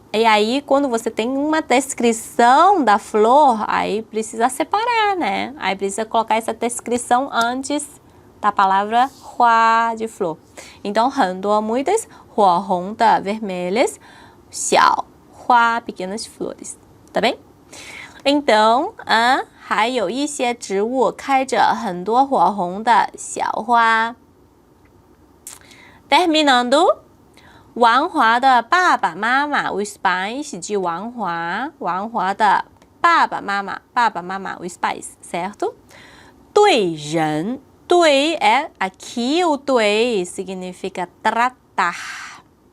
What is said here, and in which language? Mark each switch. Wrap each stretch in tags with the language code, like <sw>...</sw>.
<pt>E aí, quando você tem uma descrição da flor, aí precisa separar, né? Aí precisa colocar essa descrição antes da palavra 花 de flor. Então, 很多 muitas,</pt> <zh>火红的</zh> <pt>vermelhas,</pt> <zh>小花</zh> <pt>pequenas flores, tá bem?</pt> <zh>Então, 还有一些植物开着很多火红的小花。</zh> <pt>Terminando,</pt> <zh>王华的爸爸妈妈</zh> <pt>os pais de 王华的爸爸妈妈 os pais, certo?</pt> <zh>对人，对</zh> <pt>aqui o 对 significa tratar.</pt>